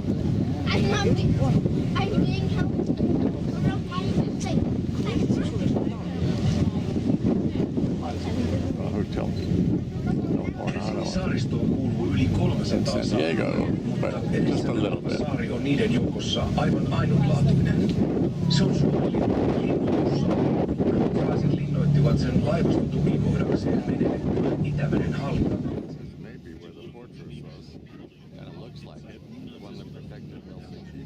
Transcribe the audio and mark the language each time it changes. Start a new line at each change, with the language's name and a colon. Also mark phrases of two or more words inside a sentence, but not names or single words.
English: Hotel in San Diego, but just a little bit.
Finnish: Saari on niiden joukossa aivan ainutlaatuinen. Se on Suomen Ruotsalaiset linnoittivat sen laivaston tukikohdakseen menetettyä Itämeren hallinta.
English: Maybe where the fortress was, and it looks like it, the one that protected Helsinki.